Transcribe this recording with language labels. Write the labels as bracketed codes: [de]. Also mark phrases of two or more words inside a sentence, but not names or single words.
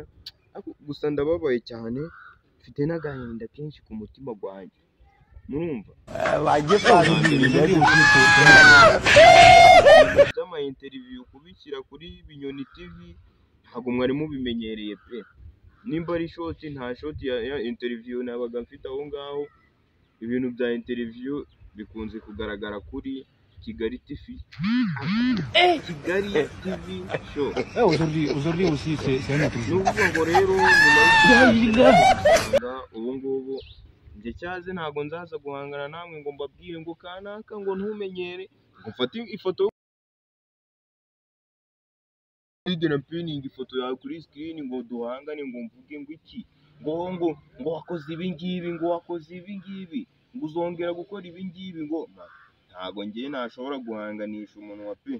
[rw] Gusa ndababaye cyane, mfite n'agahinda kenshi ku mutima gwanjye, murumva ama interview kubishyira kuri Binyoni TV ntabwo mwari mubimenyereye pe. Nimba ari short, nta short ya interview nabaga mfite aho ngaho. Ibintu bya interview bikunze kugaragara kuri Kigali TV, Kigali TV show. [fr] Aujourd'hui aussi c'est un autre jour. [rw] N'ubwo rero ubu ngubu njye cyaze ntabwo nzaza guhangana namwe ngo mbabwire ngo kanaka ngo ntumenyere, ngo mfate ifoto na pinning ifoto yawe kuri screen ngo duhangane, ngo mvuge ngo iki, ngo wakoze ibi ngibi, ngo wakoze ibi ngibi, ngo uzongera gukora ibi ngibi, ngo ntabwo ngiye nashobora guhanganisha umuntu wa pe.